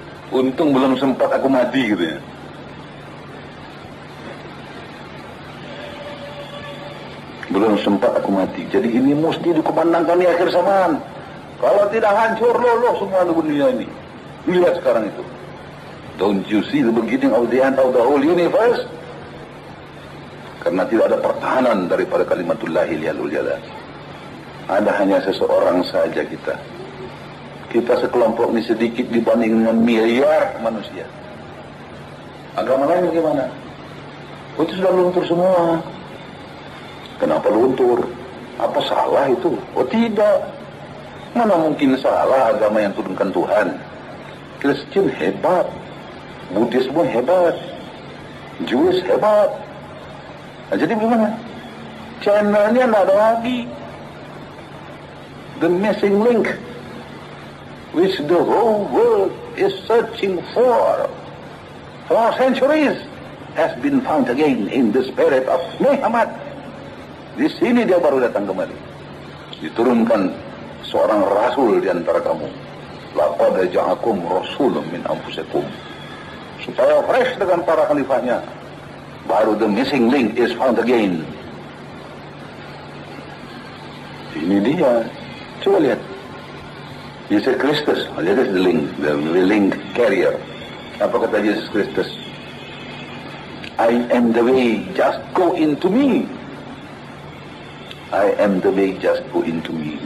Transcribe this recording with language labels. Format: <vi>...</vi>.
<id>Untung belum sempat aku mati gitu ya. Belum sempat aku mati. Jadi ini mesti dikumandangkan di akhir zaman. Kalau tidak hancur loloh semua dunia ini. Lihat sekarang itu.</id> <en>Don't you see the beginning of the end of the whole universe?</en> <id>Karena tidak ada pertahanan daripada kalimatullahil yalul jalal. Ada hanya seseorang saja kita. Kita sekelompok ini sedikit dibanding dengan miliar manusia. Agama lain bagaimana? Itu sudah luntur semua. Kenapa luntur? Apa salah itu? Oh tidak. Mana mungkin salah agama yang turunkan Tuhan. Kristen hebat, Buddhisme hebat, Jewish hebat. Nah, jadi bagaimana? Channelnya tidak ada lagi.</id> <en>The missing link which the whole world is searching for centuries has been found again in the spirit of Muhammad.</en> <id>Di sini dia baru datang kembali. Diturunkan seorang rasul di antara kamu.</id> <ar>Laqad ja'akum rasulun min anfusikum.</ar> <id>Supaya fresh dengan para khalifahnya.</id> <en>Baru the missing link is found again.</en> <id>Ini dia. Coba lihat. Yesus Kristus.</id> <en>That is the link carrier. Apa kata Yesus Kristus? I am the way, just go into me. I am the way, just go into me.</en>